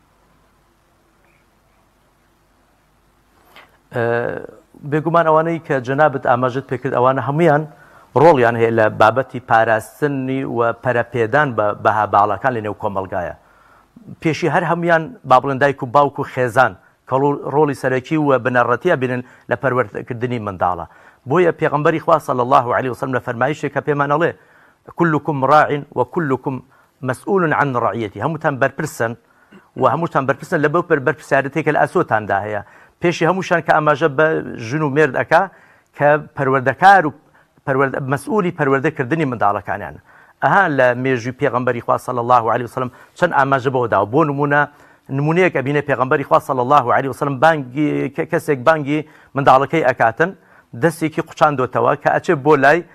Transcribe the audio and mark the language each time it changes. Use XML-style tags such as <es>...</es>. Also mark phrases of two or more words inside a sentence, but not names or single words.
<ckb>بێگومان ئەوانەی کە جەنابەت ئاماژەت پێکرد ئەوانە هەمویان ڕۆڵیان هەیە لە بابەتی پاراستنی و پەرەپێدان بە بەها باڵەکان لە نێو کۆمەلگایە. پێشی هەر هەمویان بابڵێن دایک و باوک و خێزان کە ڕۆڵی سەرەکی و بنەڕەتیە بینن لە پەروەردەکردنی منداڵە. بۆیە پێغەمبەری خوا</ckb> <ar>صلی الله علیه وسلم</ar> <ckb>لە فەرمایشێک کە پێمان ئەڵێ</ckb> <ar>كلكم راع وكلكم مسؤول عن رعيته</ar> <ckb>هەمووتان بەرپرسن و هەمووتان بەرپرسن لە بەو بەرپرسیارەتێکە لە ئاسۆتاندا هەیە پێشی هەمووشان کە ئاماژە بە ژن و مێرد ئەکا کە پەروەردەکار و مەسئولی پەروەردەکردنی منداڵەکانیان ئەها لە مێژووی پێغەمبەری خوا</ckb> <ar>صلی الله علیه وسلم</ar> <ckb>چەند ئاماژە بەوە داوە بۆ نمونەیەک ئەبینێ پێغەمبەری خوا</ckb> <ar>صلی الله علیه وسلم</ar> <ckb>کەسێک بانگی منداڵەکەی ئەکاتن دەستێکی قوچاندۆتەوە کە ئەچێت بۆ لای</ckb>